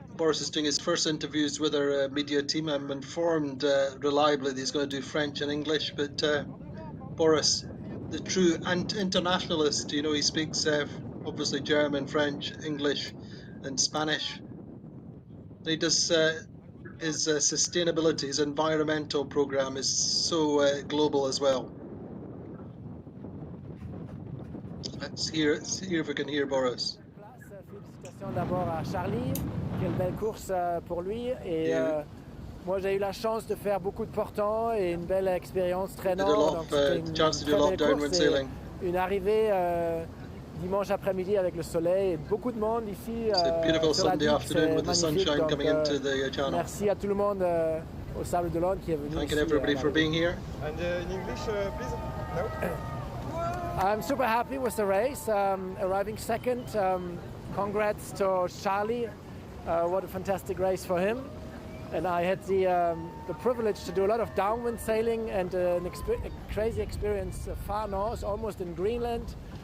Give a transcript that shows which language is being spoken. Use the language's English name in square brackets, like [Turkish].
[English] Boris is doing his first interviews with our media team. I'm informed reliably that he's going to do French and English, but Boris, the true internationalist, he speaks obviously German, French, English, and Spanish. He does his sustainability, his environmental program is so global as well. Let's hear if we can hear Boris. [French] Félicitations d'abord à Charlie, quelle belle course pour lui. Et moi j'ai eu la chance de faire beaucoup de portants et une belle expérience traînant. Donc c'était une très belle course et une arrivée dimanche après-midi avec le soleil et beaucoup de monde ici sur la digue, c'est magnifique. Donc, merci à tout le monde au Sables d'Olonne qui est venu. [English] Thank you everybody for being here. And in English, please. No. I'm super happy with the race, arriving second. Congrats to Charlie. What a fantastic race for him. And I had the privilege to do a lot of downwind sailing and a crazy experience far north, almost in Greenland.